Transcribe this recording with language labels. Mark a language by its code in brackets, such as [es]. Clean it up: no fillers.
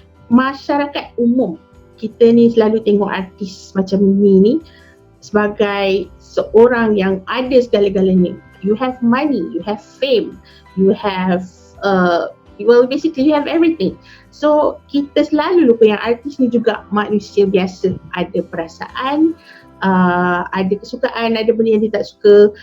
[ms] Masyarakat umum, kita ni selalu tengok artis macam Mimi ni sebagai seorang yang ada segala-galanya. [en] you have money, you have fame, you have basically you have everything. [ms] So kita selalu lupa yang artis ni juga manusia biasa, ada perasaan, ada kesukaan, ada benda yang dia tak suka.